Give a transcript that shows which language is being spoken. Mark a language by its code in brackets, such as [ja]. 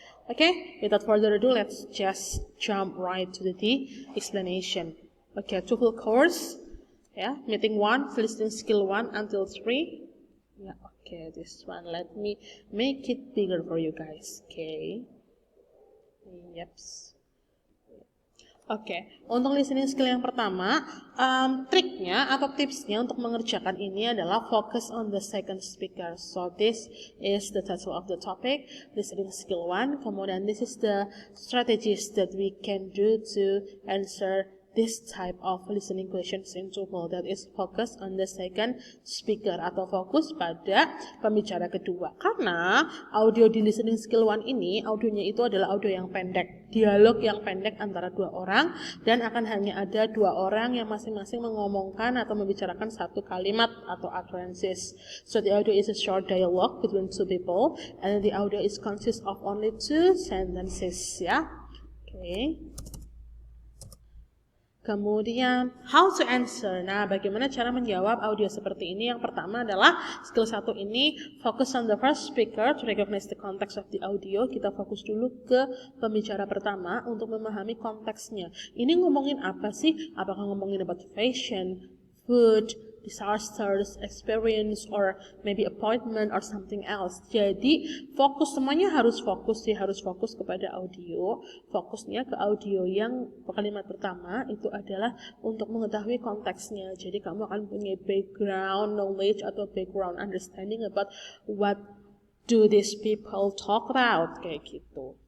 [en] Okay, without further ado, let's just jump right to the explanation. Okay, TOEFL course, meeting 1, listening skill 1 until 3. Yeah, okay, this one, let me make it bigger for you guys. Okay, yep. [id] Oke, untuk listening skill yang pertama, triknya atau tipsnya untuk mengerjakan ini adalah [en] focus on the second speaker. So this is the title of the topic, listening skill 1. [id] Kemudian [en] this is the strategies that we can do to answer this type of listening questions in TOEFL, that is focus on the second speaker [id] atau fokus pada pembicara kedua. Karena audio di listening skill 1 ini, audionya itu adalah audio yang pendek, dialog yang pendek antara dua orang, dan akan hanya ada dua orang yang masing-masing mengomongkan atau membicarakan satu kalimat atau utterances. [en] So the audio is a short dialogue between two people, and the audio is consists of only 2 sentences, ya. Okay. [id] Kemudian, [en] how to answer. [id] Nah, bagaimana cara menjawab audio seperti ini? Yang pertama adalah skill 1 ini, [en] focus on the first speaker to recognize the context of the audio. [id] Kita fokus dulu ke pembicara pertama untuk memahami konteksnya. Ini ngomongin apa sih? Apakah ngomongin [en] about fashion, food, disasters, experience, or maybe appointment or something else. [id] Jadi fokus, semuanya harus fokus sih, harus fokus kepada audio. Fokusnya ke audio yang kalimat pertama itu adalah untuk mengetahui konteksnya. Jadi kamu akan punya background knowledge atau background understanding [en] about what do these people talk about, [id] kayak gitu.